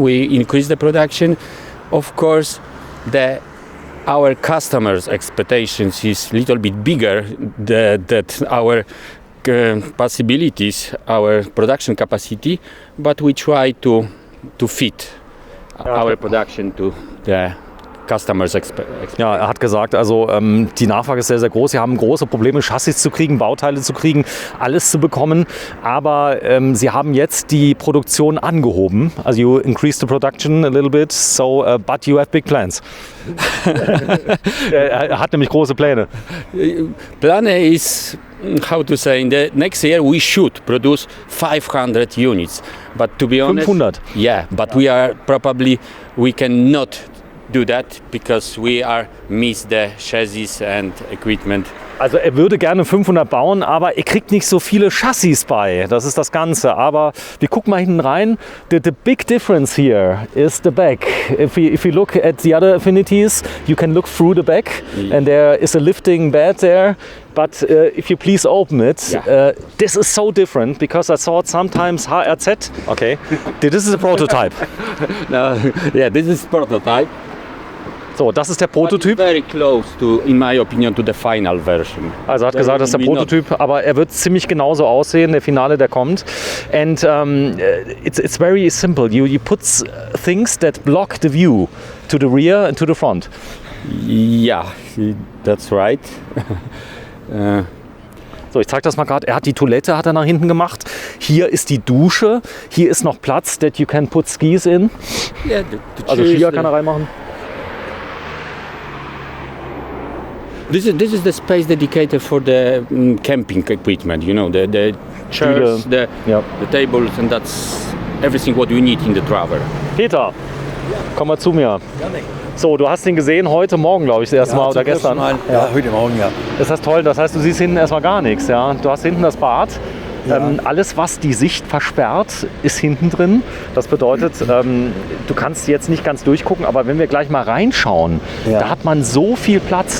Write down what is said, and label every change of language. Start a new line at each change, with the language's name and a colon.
English: We increase the production. Of course, our customers' expectations is a little bit bigger that our possibilities, our production capacity, but we try to fit our production to the customers' expectations.
German: Ja, er hat gesagt, also die Nachfrage ist sehr, sehr groß. Sie haben große Probleme, Chassis zu kriegen, Bauteile zu kriegen, alles zu bekommen. Aber sie haben jetzt die Produktion angehoben.
English: Also you increased the production a little bit, so but you have big plans.
German: Er hat nämlich große Pläne.
English: Plane is, how to say, in the next year we should produce 500 units. But to be honest, 500? Yeah, but we cannot do that because we miss the chassis and equipment.
German: Also er würde gerne 500 bauen, aber er kriegt nicht so viele Chassis bei. Das ist das Ganze. Aber wir gucken mal hinten rein.
English: The big difference here is the back. If you look at the other Affinities, you can look through the back and there is a lifting bed there. But if you please open it, this is so different because I thought sometimes HRZ. Okay, this is a prototype. No, yeah, this is prototype.
German: So, das ist der Prototyp.
English: Very close to, in my opinion, to the final version.
German: Also er hat gesagt, das ist der Prototyp, aber er wird ziemlich genauso aussehen, der Finale, der kommt.
English: And it's very simple. You put things that block the view to the rear and to the front. Yeah, that's right.
German: So, ich zeige das mal gerade. Er hat die Toilette hat er nach hinten gemacht. Hier ist die Dusche. Hier ist noch Platz,
English: that you can put skis in. Yeah,
German: also Skier kann er reinmachen.
English: This is the space dedicated for the camping equipment, the chairs, the tables, and that's everything what you need in the travel.
German: Peter, komm mal zu mir. So, du hast ihn gesehen heute Morgen, glaube ich, das erste Mal oder gestern. Ja, heute Morgen, ja. Das ist toll, das heißt, du siehst hinten erstmal gar nichts. Ja? Du hast hinten das Bad. Ja. Alles, was die Sicht versperrt, ist hinten drin. Das bedeutet, du kannst jetzt nicht ganz durchgucken, aber wenn wir gleich mal reinschauen, da hat man so viel Platz.